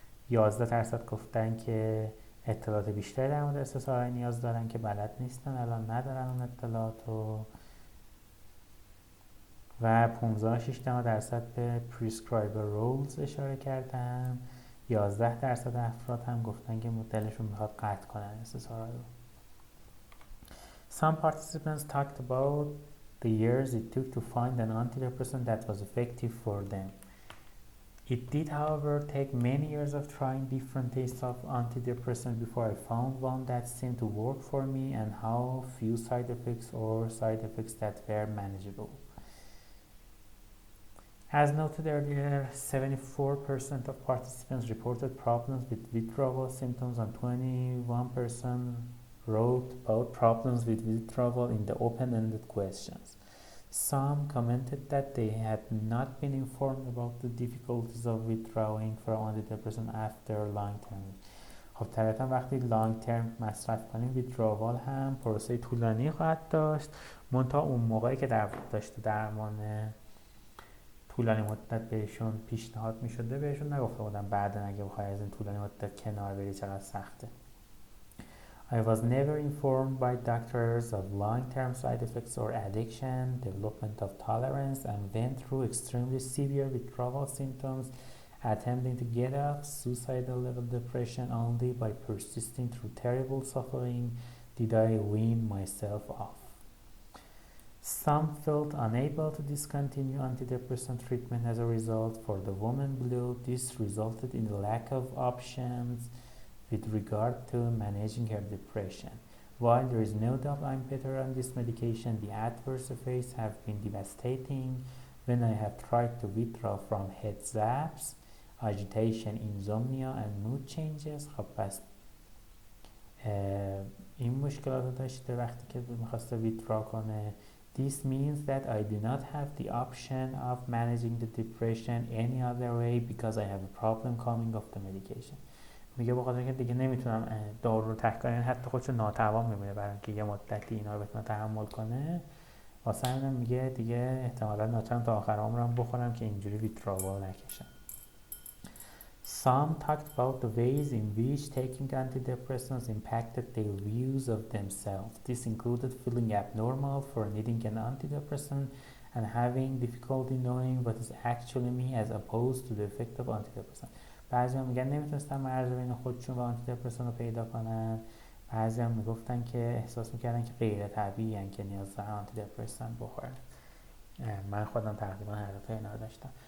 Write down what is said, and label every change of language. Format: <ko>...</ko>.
<fa>11% گفتن که اطلاعات بیشتری در مورد SSRI نیاز دارن که بلد نیستن، الان ندارن اون اطلاعاتو. و 15.6% به</fa> <en>prescriber roles</en> <fa>اشاره کردن. 11% افراد هم گفتن که دلشون میخواد قطع کنن SSRI رو.</fa> <en>Some participants talked about the years it took to find an antidepressant that was effective for them. It did, however, take many years of trying different tastes of antidepressant before I found one that seemed to work for me, and how few side effects or side effects that were manageable. As noted earlier, 74% of participants reported problems with withdrawal symptoms, and 21% wrote about problems with withdrawal in the open-ended questions. Some commented that they had not been informed about the difficulties of withdrawing from antidepressant after long term.</en> <fa>خب طبعا وقتی لانگ ترم مصرف کنیم ویدراوال هم پروسه طولانی خواهد داشت، منتها اون موقعی که داشته درمان طولانی مدت بهشون پیشنهاد می شده بهشون نگفته بودن بعدن اگه بخوای از این طولانی مدت کنار بری چقدر سخته.</fa> <en>I was never informed by doctors of long-term side effects or addiction, development of tolerance, and went through extremely severe withdrawal symptoms attempting to get off suicidal level depression only by persisting through terrible suffering did I wean myself off. Some felt unable to discontinue antidepressant treatment as a result. For the woman below, this resulted in a lack of options with regard to managing her depression. While there is no doubt I'm better on this medication, the adverse effects have been devastating. When I have tried to withdraw from head zaps, agitation, insomnia and mood changes.</en> <fa>خب پس این مشکلات داشته وقتی که میخواسته withdraw کنه.</fa> <en>This means that I do not have the option of managing the depression any other way because I have a problem coming off the medication.</en> <fa>میگه بخاطر اینکه دیگه نمیتونم دارو رو تحقیر، یعنی حتی خودشو ناتوان میبینه برای اینکه یه مدتی اینا رو بتونه تحمل کنه. واسه همینم میگه دیگه احتمالاً ناچارم تا آخر عمرم بخورم که اینجوری ویتراول نکشم.</fa> <en>Some talked about the ways in which taking antidepressants impacted their views of themselves. This included feeling abnormal for needing an antidepressant and having difficulty knowing what is actually me as opposed to the effect of antidepressant.</en> <fa>بعضی‌ها میگن نمیتونستن مرز بین خودشون و آنتیدپرسان رو پیدا کنن. بعضی‌ها میگفتن که احساس میکردن که غیر طبیعی‌ان که نیاز دارن آنتیدپرسان بخورن. من خودم تقریبا هر دو تا اینا رو داشتم.</fa>